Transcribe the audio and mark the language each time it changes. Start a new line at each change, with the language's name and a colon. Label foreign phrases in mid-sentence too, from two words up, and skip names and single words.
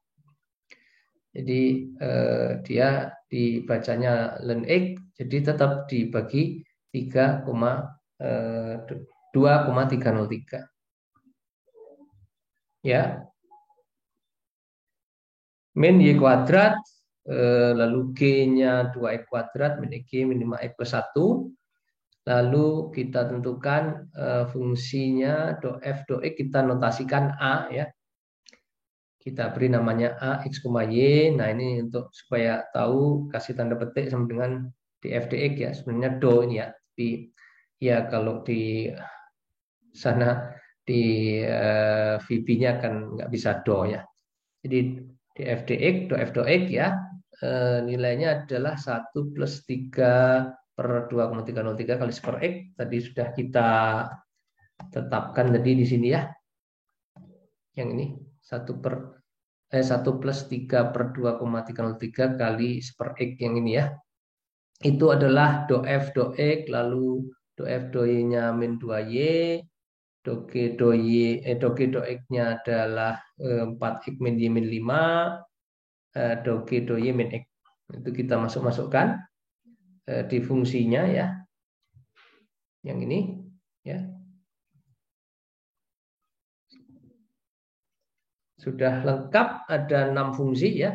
Indonesian: Jadi dia dibacanya ln X, jadi tetap dibagi 2,303. Ya. Min Y kuadrat, lalu G-nya 2X kuadrat, min G min 5X plus 1. Lalu kita tentukan fungsinya do F do X, kita notasikan A ya. Kita beri namanya A, X, Y. Nah ini untuk supaya tahu kasih tanda petik sama dengan di F, DX ya. Sebenarnya do ini ya. Tapi ya kalau di sana di VB-nya kan nggak bisa do ya. Jadi di FDX, do F do X ya, nilainya adalah 1 plus 3 per 2,303 kali per X. Tadi sudah kita tetapkan tadi di sini ya. Yang ini 1 plus 3 per 2,303 kali per X yang ini ya. Itu adalah do F do X, lalu do F do Y-nya min 2Y, do G do X-nya adalah 4X min Y min 5, do G do Y min X. Itu kita masukkan di fungsinya ya. Yang ini ya. Sudah lengkap, ada 6 fungsi ya.